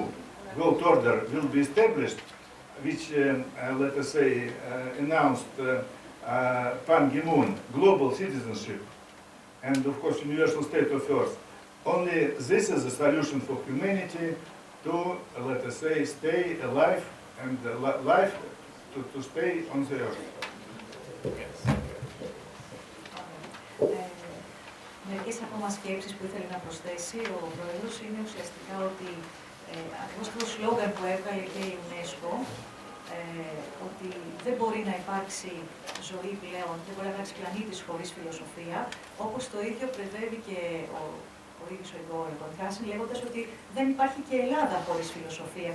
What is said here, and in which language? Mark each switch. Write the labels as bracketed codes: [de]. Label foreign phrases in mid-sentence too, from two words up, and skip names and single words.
[en] world order will be established, which let us say announced Pan Ki-moon, global citizenship, and of course universal state of earth, only this is a solution for humanity to, let us say, stay alive and life to stay on the earth. [el] Μερικές ακόμα σκέψεις που ήθελε να προσθέσει ο Πρόεδρος είναι ουσιαστικά ότι ακριβώς το σλόγγαν που έβγαλε και η UNESCO, ότι δεν μπορεί να υπάρξει ζωή πλέον, δεν μπορεί να υπάρξει πλανήτης χωρίς φιλοσοφία, όπως το ίδιο πρεσβεύει και ο ίδιος ο Igor Kontrasin, λέγοντας ότι δεν υπάρχει και Ελλάδα χωρίς φιλοσοφία.